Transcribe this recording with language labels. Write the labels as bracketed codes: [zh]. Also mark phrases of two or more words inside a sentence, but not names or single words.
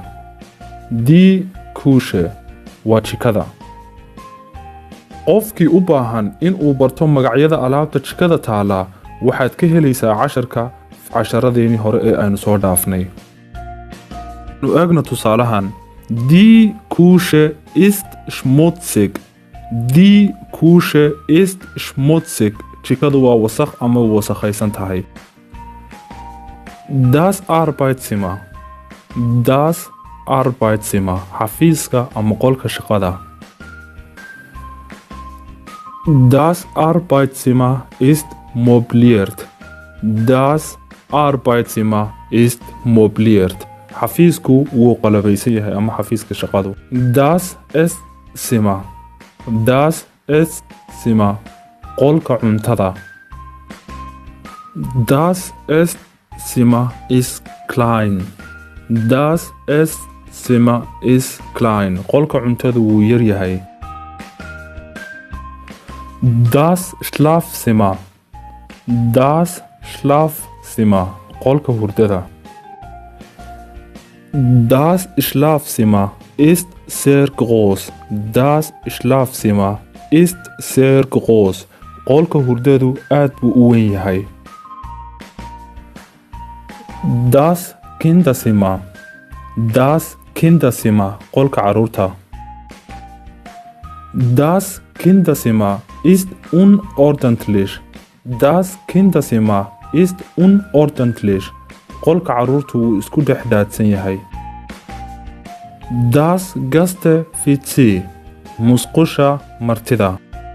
[de] Die Küche [so] waa jikada. qofkii u baahan in uu barto magacyada alaabta jikada taala waxaad ka helaysaa casharadeenii hore ee aynu soo dhaafnay. Nu eegno tusaalahan. [de] Die Küche ist schmutzig. Die Küche ist schmutzig. [so] jikadu waa wasakh ama wasakhaysan tahay. [de] Das Arbeitszimmer. Das Arbeitszimmer [so] xafiiska ama qolka shaqada. [de] Das Arbeitszimmer ist möbliert. Das Arbeitszimmer ist möbliert. [so] xafiisku wuu qalabaysan yahay ama xafiiska shaqadu. [de] Das Esszimmer. Das Esszimmer [so] qolka cuntada. [de] Das Esszimmer ist klein. Das Esszimmer ist klein. [so] qolka cuntada wuu yar yahay. [de] Das Schlafzimmer. Das Schlafzimmer [so] qolka hurdada. [de] Das Schlafzimmer ist sehr groß. Das Schlafzimmer ist sehr groß. [so] qolka hurdadu aad buu u weyn yahay. [de] Das Kinderzimmer. Das Kinderzimmer [so] qolka caruurta. [de] Das Kinderzimmer ist unordentlich. Das Kinderzimmer ist unordentlich. [so] qolka caruurtu wuu isku dhexdaadsan yahay. [de] Das Gäste-WC [so] musqusha martida.